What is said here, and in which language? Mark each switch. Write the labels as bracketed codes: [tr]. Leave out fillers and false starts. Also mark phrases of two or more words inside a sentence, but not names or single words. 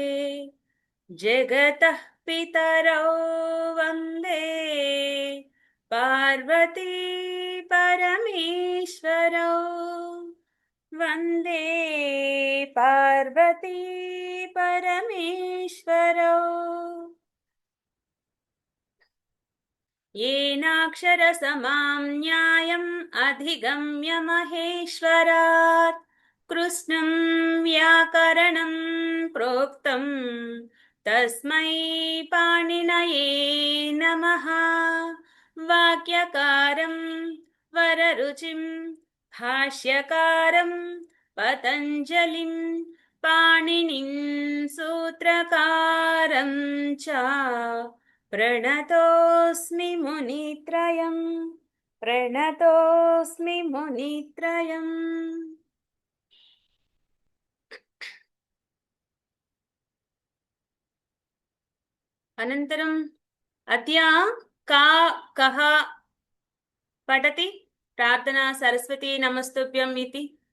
[sa] జగతః పితరౌ వందే పార్వతీ పరమేశ్వరౌ వందే పార్వతీ పరమేశ్వరౌ येनाक्षरसमां न्यायम् अधिगम्य महेश्वरात् कृष्णं व्याकरणं प्रोक्तं तस्मै पाणिनये नमः. वाक्यकारं वररुचिं भाष्यकारं पतञ्जलिं पाणिनिं सूत्रकारं च ప్రణతోస్మి మునిత్రయం ప్రణతోస్మి మునిత్రయం. అనంతరం అద్యా కా కః పఠతి ప్రార్థనా సరస్వతీ నమస్తుభ్యం ఇతి.